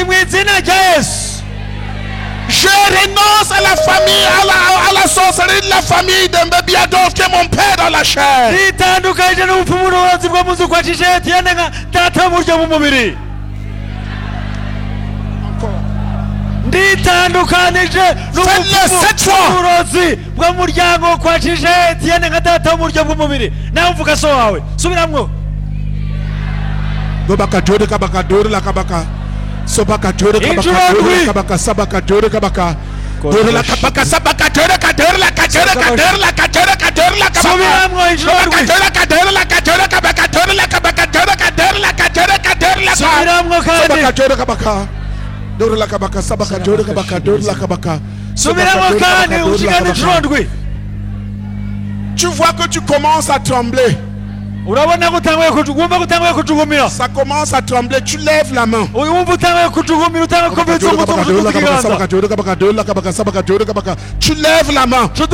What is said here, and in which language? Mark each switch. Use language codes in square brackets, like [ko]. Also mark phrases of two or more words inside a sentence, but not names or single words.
[fr] Je renonce à la famille, à la sorcellerie de la famille de Mbebiadov qui est mon père dans la chair. Faites-le 7 fois. Sobaka jore kabaka sabaka jore kabaka dore la kabaka sabaka jore kadere la kadere kadere la kadere kadere la kabaka jore kadere la kadere kabaka jore la kabaka jore kadere la kadere kadere la sabaka jore kabaka dore la kabaka sabaka jore kabaka dore la kabaka tu vois que tu commences à trembler. Ça commence à trembler, tu lèves la main. Tu lèves la main.